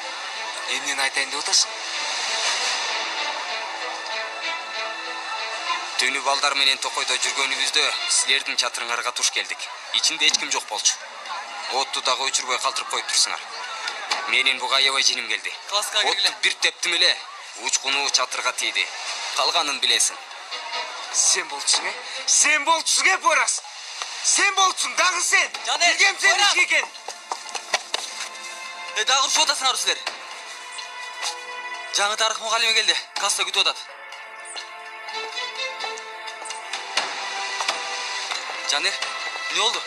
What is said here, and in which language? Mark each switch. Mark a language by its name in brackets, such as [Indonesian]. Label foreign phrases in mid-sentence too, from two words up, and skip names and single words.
[Kyrgyz] Эмнени айтайын деп атасың? Түнү балдар менен токойдо жүргөнүбүздө силердин чатырыңарга туш келдик. Ичинде эч ким жок болчу. Отту дагы өчүрбөй калтырып коюп турсуңар. Менин буга аябай жиним келди. Отту бир тептим эле, учкуну чатырга тийди. Калганын билесиң. Sen болчуң, Sen болчуң, Порас. Sen болчуң, дагы сен. Билгем сен ишке экен. Дагы урушуп атасыңар силер. Жаңы тарых мугалими келди. Класста күтүп атат. Жанер, не болду?